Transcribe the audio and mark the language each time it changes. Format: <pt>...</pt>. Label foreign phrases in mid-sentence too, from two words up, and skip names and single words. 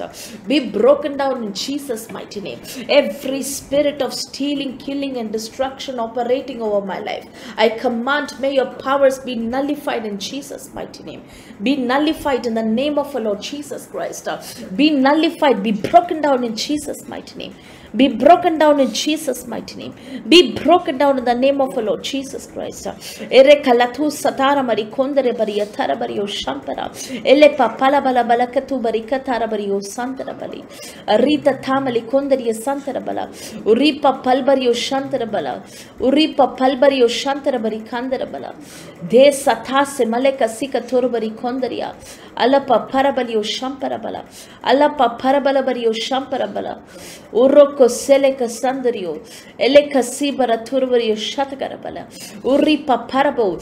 <en>Be broken down in Jesus' mighty name. Every spirit of stealing, killing, and destruction operating over my life, I command, may your powers be nullified in Jesus' mighty name. Be nullified in the name of our Lord Jesus Christ. Be nullified, be broken down in Jesus' mighty name. Be broken down in Jesus' mighty name. Be broken down in the name of our Lord Jesus Christ. Ere kalatu satara mari kondere bari atara bari o shampara. Ele papala bala bala katu bari katara bari o santara bali. Arita tamali kondere santara bala. Uripa palbari o shantara bala. Uripa palbari o shantara bari kandara bala. De satase maleka sika toru bari kondaria. Alapa parabali o shampara bala. Alapa parabala bari o shampara bala. Uroko seleka sandario. Eleka sibara turbario shatakarabala. Uripa parabo.</en>